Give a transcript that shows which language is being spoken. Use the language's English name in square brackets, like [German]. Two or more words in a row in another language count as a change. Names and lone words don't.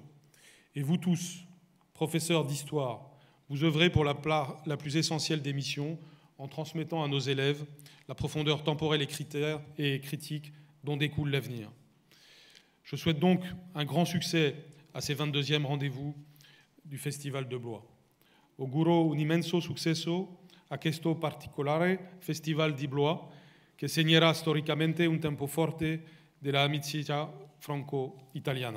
[French] Et vous tous, professeurs d'histoire, vous œuvrez pour la plus essentielle des missions en transmettant à nos élèves la profondeur temporelle et critique dont découle l'avenir. Je souhaite donc un grand succès à ces 22e rendez-vous du Festival de Blois. [Italian] Auguro un immenso successo a questo particolare Festival di Blois, che segnerà storicamente un tempo forte della amicizia franco-italiana.